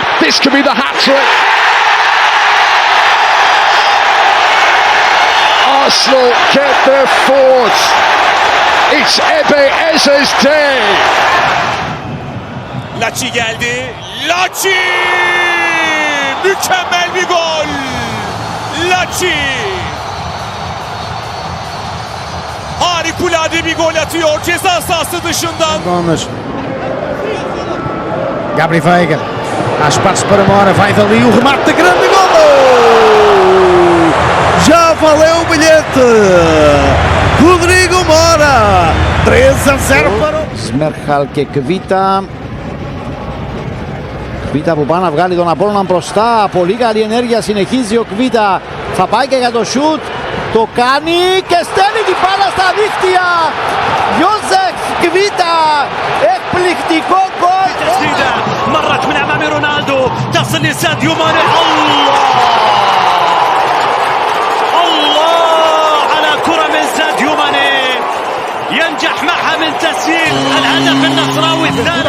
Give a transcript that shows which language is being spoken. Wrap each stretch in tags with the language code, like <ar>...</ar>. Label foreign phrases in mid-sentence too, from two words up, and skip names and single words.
<en>This could be the hat-trick. Arsenal get their fourth. It's Eze's day.</en> <tr>Laci geldi. Laci! Mükemmel bir gol. Laci! Harikulade bir gol atıyor ceza sahası dışından. Gomes. Gabri Veiga.</tr> <pt>Há espaço para Mora. Vai dali o remate de grande gol! Já valeu o bilhete! Rodrigo Mora! 3-0 para ο</pt> <el>Σμέρχαλ και Κβίτα. Κβίτα που πάει να βγάλει τον Απόλλωνα μπροστά. Πολύ καλή ενέργεια, συνεχίζει ο Κβίτα. Θα πάει και για το σουτ. Το κάνει και στέλνει την μπάλα στα δίχτυα. Ιώσεφ Κβίτα. Εκπληκτικό γκολ.</el> <ar>مرت من امام رونالدو تصل لساديو ماني. الله على كرة من ساديو ماني ينجح معها من تسجيل الهدف النصراوي الثالث.</ar>